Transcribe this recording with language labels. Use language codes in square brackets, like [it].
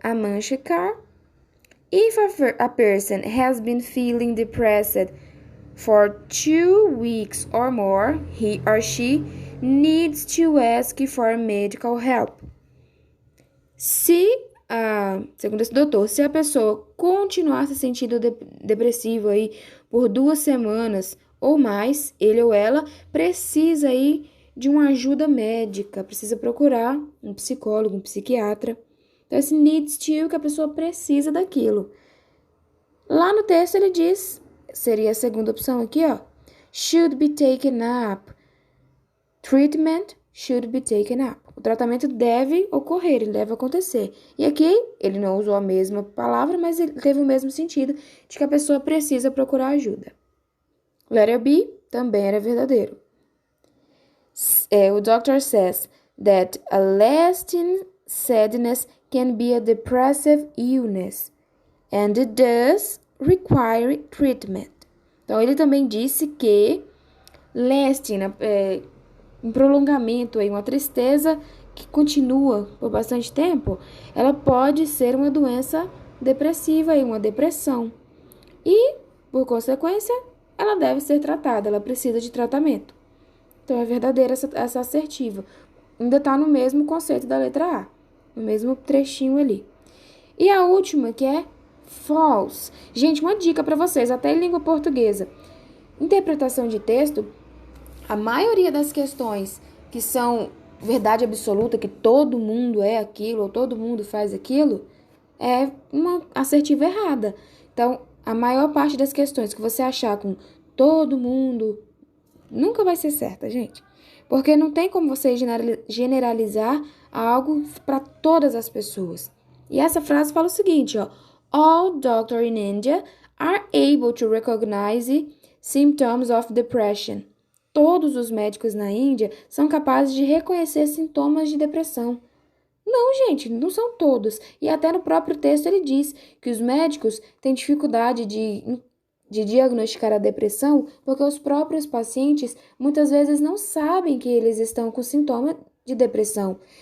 [en] Amanshekar, if a person has been feeling depressed for 2 weeks or more, he or she needs to ask for medical help. [pt] Segundo esse doutor, se a pessoa continuar se sentindo depressivo aí por 2 semanas ou mais, ele ou ela precisa aí de uma ajuda médica, precisa procurar um psicólogo, um psiquiatra. Então, esse needs to, que a pessoa precisa daquilo. Lá no texto ele diz, seria a segunda opção aqui, ó. [en] Should be taken up. Treatment should be taken up. [pt] O tratamento deve ocorrer, ele deve acontecer. E aqui, ele não usou a mesma palavra, mas ele teve o mesmo sentido de que a pessoa precisa procurar ajuda. [en] Letter B [pt] também era verdadeiro. [en] O doctor says that a lasting sadness can be a depressive illness and it does require treatment. [pt] Então, ele também disse que lasting, um prolongamento, aí, uma tristeza que continua por bastante tempo, ela pode ser uma doença depressiva, aí, uma depressão. E, por consequência, ela deve ser tratada, ela precisa de tratamento. Então, é verdadeira essa assertiva. Ainda está no mesmo conceito da letra A, no mesmo trechinho ali. E a última, que é false. Gente, uma dica para vocês, até em língua portuguesa. Interpretação de texto, a maioria das questões que são verdade absoluta, que todo mundo é aquilo, ou todo mundo faz aquilo, é uma assertiva errada. Então, a maior parte das questões que você achar com todo mundo, nunca vai ser certa, gente. Porque não tem como você generalizar algo para todas as pessoas. E essa frase fala o seguinte, ó. [en] All doctors in India are able to recognize symptoms of depression. [pt] Todos os médicos na Índia são capazes de reconhecer sintomas de depressão. Não, gente, não são todos. E até no próprio texto ele diz que os médicos têm dificuldade de diagnosticar a depressão porque os próprios pacientes muitas vezes não sabem que eles estão com sintoma de depressão.